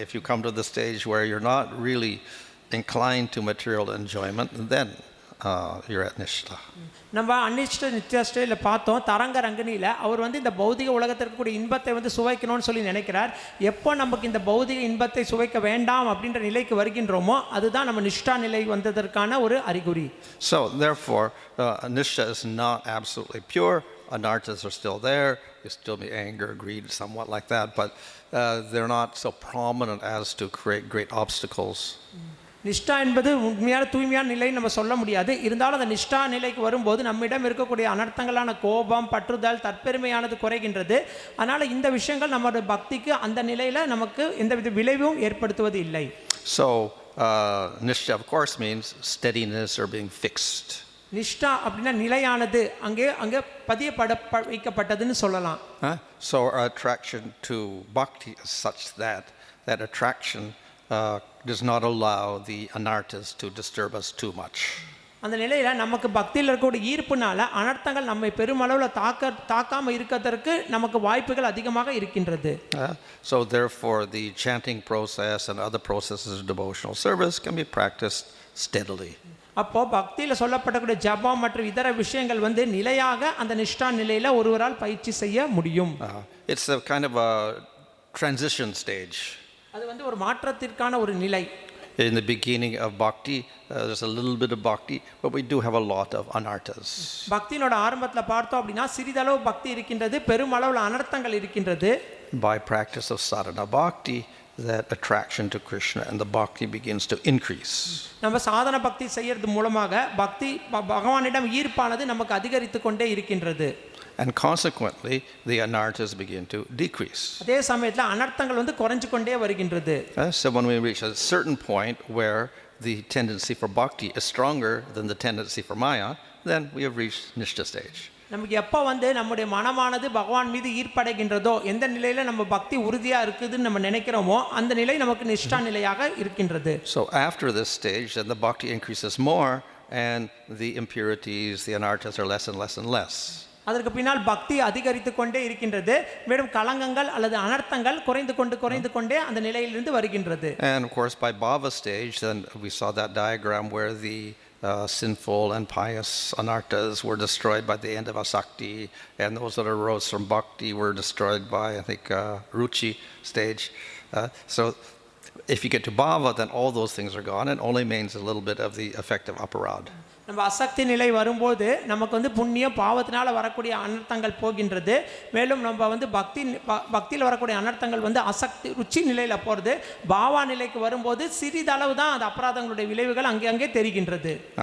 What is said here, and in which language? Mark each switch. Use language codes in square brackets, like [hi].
[en] If you come to the stage where you're not really inclined to material enjoyment, then you're at Nistha. [ta] நம்ம அனிஷ்ட நித்யா ஸ்டேஜில் பார்த்தோம், தரங்க ரங்கனியில் அவர் வந்து இந்த பௌதிக உலகத்தில் இருக்கக்கூடிய இன்பத்தை வந்து சுவைக்கணும்னு சொல்லி நினைக்கிறார். எப்போ நமக்கு இந்த பௌதிக இன்பத்தை சுவைக்க வேண்டாம் அப்படின்ற நிலைக்கு வருகின்றோமோ அதுதான் நம்ம நிஷ்டா நிலை வந்ததற்கான ஒரு அறிகுறி. [en] So therefore, Nistha is not absolutely pure. Anarthas are still there. You still be anger, greed, somewhat like that, but they're not so prominent as to create great obstacles. [ta] நிஷ்டா என்பது உண்மையான தூய்மையான நிலை நம்ம சொல்ல முடியாது. இருந்தாலும் அந்த நிஷ்டா நிலைக்கு வரும்போது நம்மிடம் இருக்கக்கூடிய அனர்த்தங்களான கோபம், பற்றுதல், தற்பெருமையானது குறைகின்றது. அதனால் இந்த விஷயங்கள் நம்மளோட பக்திக்கு அந்த நிலையில் நமக்கு எந்தவித விளைவும் ஏற்படுத்துவது இல்லை. [en] So Nishta of course means steadiness or being fixed. [ta] நிஷ்டா அப்படின்னா நிலையானது, அங்கே அங்கே வைக்கப்பட்டதுன்னு சொல்லலாம். [en] So our attraction to bhakti is such that attraction does not allow the anarthas to disturb us too much. [ta] அந்த நிலையில் நமக்கு பக்தியில் இருக்கக்கூடிய ஈர்ப்புனால அனர்த்தங்கள் நம்மை பெருமளவில் தாக்காம இருக்கிறதற்கு நமக்கு வாய்ப்புகள் அதிகமாக இருக்கின்றது. [en] So therefore the chanting process and other processes of devotional service can be practiced steadily. [ta] அப்போ பக்தியில் சொல்லப்படக்கூடிய ஜபம் மற்றும் இதர விஷயங்கள் வந்து நிலையாக அந்த நிஷ்டா நிலையில் ஒருவரால் பயிற்சி செய்ய முடியும். [en] It's a kind of a transition stage. [ta] அது வந்து ஒரு மாற்றத்திற்கான ஒரு நிலை. [en] In the beginning of bhakti, there's a little bit of bhakti, but we do have a lot of anarthas. [ta] பக்தியோட ஆரம்பத்தில் பார்த்தோம் அப்படின்னா சிறிதளவு பக்தி இருக்கின்றது, பெருமளவில் அனர்த்தங்கள் இருக்கின்றது. [en] By practice of sadhana bhakti, that attraction to Krishna and the bhakti begins to increase. [ta] நம்ம சாதன பக்தி செய்யறது மூலமாக பக்தி பகவானிடம் ஈர்ப்பானது நமக்கு அதிகரித்து கொண்டே இருக்கின்றது. [en] And consequently, the anarthas begin to decrease. [ta] அதே சமயத்தில் அனர்த்தங்கள் வந்து குறைஞ்சு கொண்டே வருகின்றது. [en] So when we reach a certain point where the tendency for bhakti is stronger than the tendency for maya, then we have reached Nishta stage. [ta] நமக்கு எப்போ வந்து நம்முடைய மனமானது பகவான் மீது ஈர்ப்படைகின்றதோ, எந்த நிலையில் நம்ம பக்தி உறுதியாக இருக்குதுன்னு நம்ம நினைக்கிறோமோ அந்த நிலை நமக்கு நிஷ்டா நிலையாக இருக்கின்றது. [en] So after this stage, then the bhakti increases more and the impurities, the anarthas are less and less and less. [ta] அதற்கு பின்னால் பக்தி அதிகரித்து கொண்டே இருக்கின்றது, மேலும் கலங்கங்கள் அல்லது அனர்த்தங்கள் குறைந்து கொண்டே அந்த நிலையிலிருந்து வருகின்றது. [en] And of course by bhava stage, then we saw that diagram where the sinful and pious anarthas were destroyed by the end of Asakti, and those that arose from bhakti were destroyed by, I think, Ruchi stage. So if you get to bhava, then all those things are gone and only remains a little bit of the effect of aparad. [ta] நம்ம அசக்தி நிலை வரும்போது நமக்கு வந்து புண்ணியம் பாவத்தினால வரக்கூடிய அனர்த்தங்கள் போகின்றது. மேலும் நம்ம வந்து பக்தியில் வரக்கூடிய அனர்த்தங்கள் வந்து அசக்தி ருச்சி நிலையில் போகிறது. பாவா நிலைக்கு வரும்போது சிறிதளவு தான் அந்த அபராதங்களுடைய விளைவுகள் அங்கே தெரிகின்றது.